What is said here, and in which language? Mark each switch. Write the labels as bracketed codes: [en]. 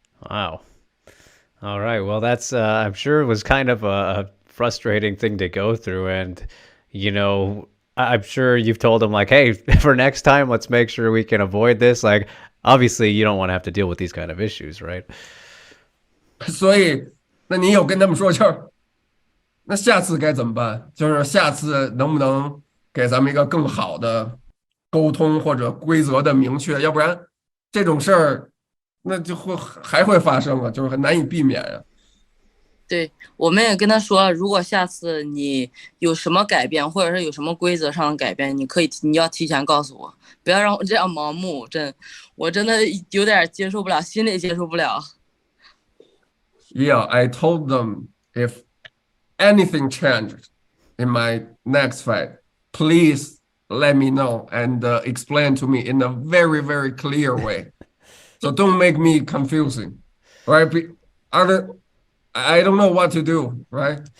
[en] Wow. All right. Well, that's I'm sure it was kind of a frustrating thing to go through, and I'm sure you've told them like, hey, for next time, let's make sure we can avoid this. Like, obviously, you don't want to have to deal with these kind of issues, right? [zh] 所以，那你有跟他们说，就是那下次该怎么办？就是下次能不能给咱们一个更好的沟通或者规则的明确？要不然这种事儿那就还会发生啊，就是很难以避免啊。对，我们也跟他说，如果下次你有什么改变，或者是有什么规则上的改变，你要提前告诉我，不要让我这样盲目。我真的有点接受不了，心里接受不了。 [en] Yeah, I told them if anything changed in my next fight, please let me know and explain to me in a very, very clear way. So don't make me confusing, right? I don't know what to do, right?